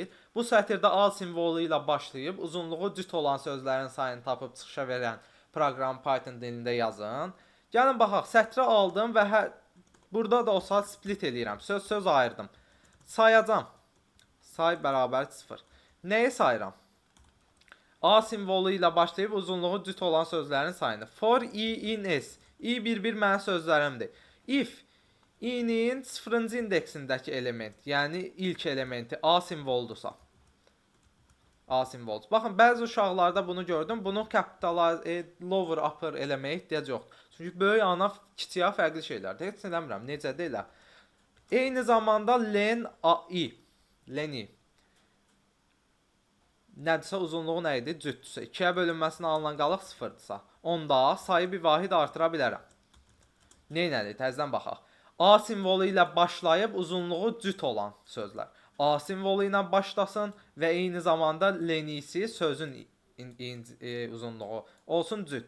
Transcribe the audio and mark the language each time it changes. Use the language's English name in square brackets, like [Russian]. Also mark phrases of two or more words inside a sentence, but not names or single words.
[Azerbaijani] Bu sətirdə A simvolu ilə başlayıb uzunluğu cüt olan sözlərin sayını tapıb çıxışa verən proqram Python dilində yazın. Gəlin baxaq, sətri aldım və burada da o saat split eləyirəm. Söz ayırdım. Sayacam. Say bərabər 0. Nəyi sayıram? A simvolu ilə başlayıb uzunluğu cüt olan sözlərin sayını. [English] For I in S. [Azerbaijani] I bir mənim sözlərimdir. If i-nin 0-cı indeksindəki element, yəni ilk elementi A simvoludursa. A simvoludur. Baxın, bəzi uşaqlarda bunu gördüm. Bunun [English] lower upper [Azerbaijani] eləməyə ehtiyac yoxdur. Çünki böyük ana kiçiyə fərqli şeylərdir. Heç eləmirəm, necədir elə. Eyni zamanda len i. Len i. Nədirsə uzunluğu nə idi? Cütdürsə. 2-yə bölünməsindən alınan qalıq 0-dırsa. Onda sayı bir vahid artıra bilərəm. Neynədir? Təzədən baxaq. A simvolu ilə başlayıb uzunluğu cüt olan sözlər. A simvolu ilə başlasın və eyni zamanda lenisi sözün uzunluğu olsun cüt.